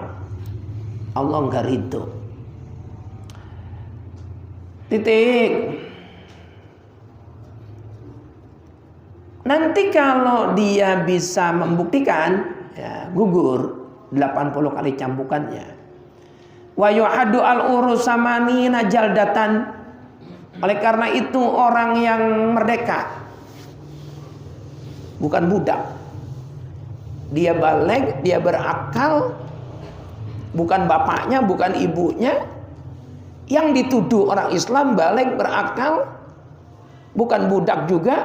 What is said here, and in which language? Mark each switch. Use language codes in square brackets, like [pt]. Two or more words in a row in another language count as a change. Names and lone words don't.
[id] Allah nggak ridho. Titik. Nanti kalau dia bisa membuktikan, ya, gugur 80 kali cambukannya. [ar] Wa yuhaddu al-urusamani jaldatan. [id] Oleh karena itu orang yang merdeka, bukan budak, dia balik, dia berakal, bukan bapaknya, bukan ibunya. Yang dituduh orang Islam balik, berakal, bukan budak juga.